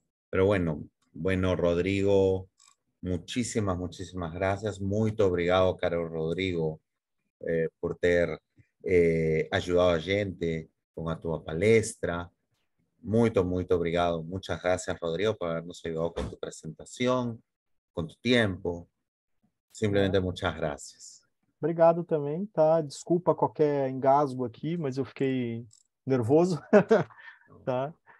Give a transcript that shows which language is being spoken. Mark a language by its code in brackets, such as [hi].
[es] Pero bueno, Rodrigo, muchísimas gracias. [pt] Muito obrigado, caro Rodrigo, por ter ajudado a gente con a tua palestra. Muito obrigado. [es] Muchas gracias, Rodrigo, por habernos ayudado con tu presentación, con tu tiempo. Simplemente muchas gracias. [pt] Obrigado também, tá? Desculpa qualquer engasgo aqui, mas eu fiquei nervoso, tá?